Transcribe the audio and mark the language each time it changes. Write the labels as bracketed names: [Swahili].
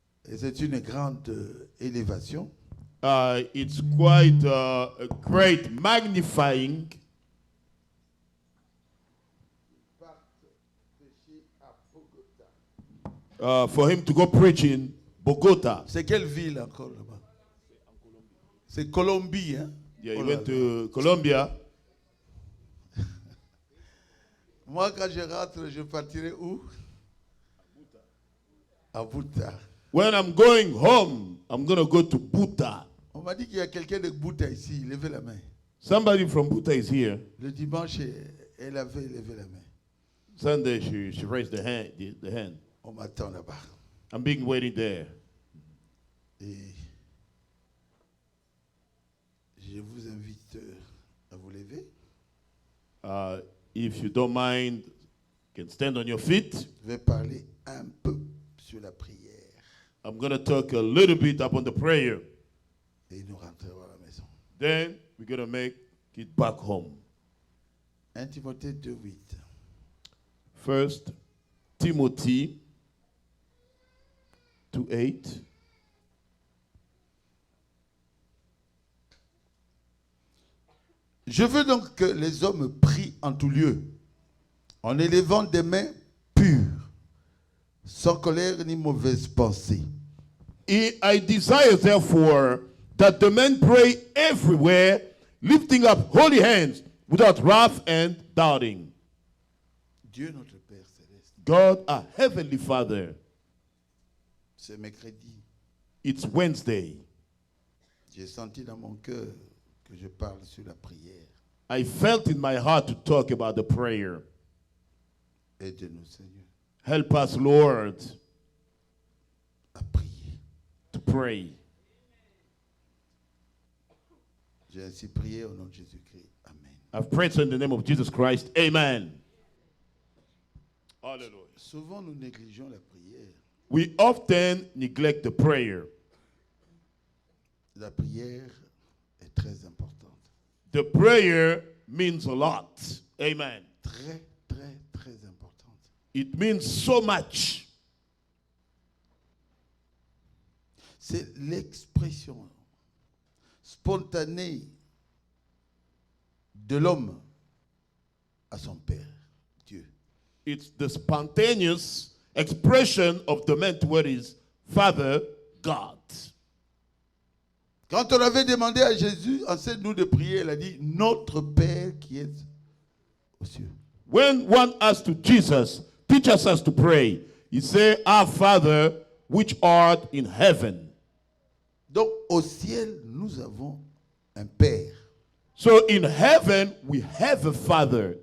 [French] Et c'est une grande élévation. [English] It's quite a great magnifying. For him to go preach in Bogota. [French] C'est quelle ville encore là-bas? C'est Colombie, hein? [English] Yeah, he went to Colombia. [French] Moi, quand je rentre, je partirai où? À Buta. [English] When I'm going home, I'm going to go to Buta. [French] On m'a dit qu'il y a quelqu'un de Buta ici. Levez la main. [English] Somebody from Buta is here. [French] Le dimanche, elle avait levé la main. [English] Sunday, she raised the hand. [French] On m'attend là-bas. [English] I'm being waiting there. [French] Et je vous invite à vous lever. [English] If you don't mind, you can stand on your feet. [French] Je vais parler un peu sur la prière. [English] I'm going to talk a little bit upon the prayer. [French] Et nous rentrerons à la maison. [English] Then we're going to make it back home. [French] 1 Timothée 2:8. [English] First Timothy 2:8. [French] Je veux donc que les hommes prient en tout lieu, en élevant des mains pures, sans colère ni mauvaise pensée. [English] I desire, therefore, that the men pray everywhere, lifting up holy hands without wrath and doubting. [French] Dieu notre Père céleste. [English] God, our heavenly Father. [French] C'est mercredi. [English] It's Wednesday. [French] J'ai senti dans mon cœur que je parle sur la prière. [English] I felt in my heart to talk about the prayer. [French] Aide-nous, Seigneur, [English] Help us, Lord, [French] à prier. [English] to pray. [French] J'ai ainsi prié au nom de Jésus-Christ. Amen. [English] I've prayed in the name of Jesus Christ. Amen. Hallelujah. [French] Souvent, nous négligeons la prière. [English] We often neglect the prayer. [French] La prière est très importante. [English] The prayer means a lot. Amen. [French] Très, très, très importante. [English] It means so much. [French] C'est l'expression spontanée de l'homme à son Père, Dieu. [English] It's the spontaneous expression of the man toward his Father, God. [French] Quand on avait demandé à Jésus, enseigne-nous de prier, il a dit, notre Père qui est aux cieux. [English] When one asked to Jesus, teach us to pray, he said, our Father, which art in heaven. [French] Donc, au ciel, nous avons un Père. [English] So in heaven, we have a Father.